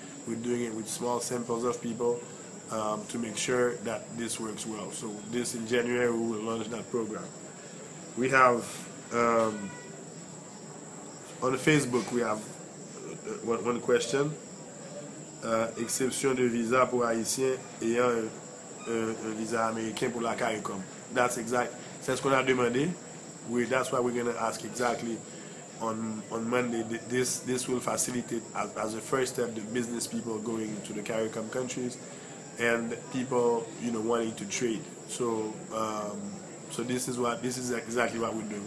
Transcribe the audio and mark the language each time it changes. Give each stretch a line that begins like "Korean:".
English: We're doing it with small samples of people to make sure that this works well. So this in January, we will launch that program. We have, on Facebook, we have one question.
French: Exception de visa pour Haïtiens ayant un visa américain pour la CARICOM.
English: That's exact.
French: C'est ce qu'on a demandé.
English: That's why we're going to ask exactly on Monday. This will facilitate as a first step the business people going into the CARICOM countries and people wanting to trade. So this is exactly what we're doing.